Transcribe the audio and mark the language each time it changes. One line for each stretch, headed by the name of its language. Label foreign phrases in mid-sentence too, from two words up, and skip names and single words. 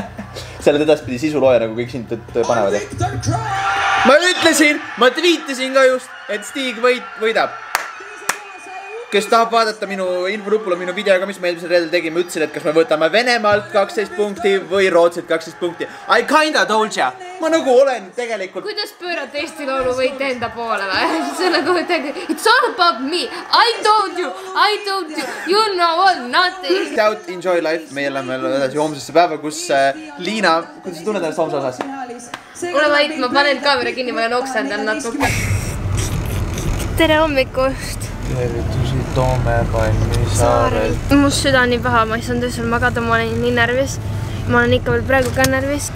Estonian: Sa oled edaspidi sisulooja, nagu kõik sind panevad. Ma ütlesin, ma tweetisin ka just, et Stig võidab. Kes tahab vaadata minu infonupul on minu videoga, mis me eelmisel reedel tegime, ütlesin, et kas me võtame Venemaalt 12 punkti või Rootsilt 12 punkti.
English: I kinda told ya.
Estonian: Ma nagu olen tegelikult... Kuidas pöörata Eesti laulu võite enda poole või? See nagu
English: it's all about me. I told you. You know what, nothing. Out, enjoy life.
Estonian: Meie oleme edasi homsesse päeva, kus Liina... Kuidas sa tunned ennast homse osas? Ole vait, ma panen kaamera kinni, ma olen oksendal natuke. Tere hommikust. Tervitusi Toome Palmisaarel. Mu süda nii paha, ma ei saanud öösel magada, ma olen nii närvis. Ma olen ikka veel praegu ka närvist.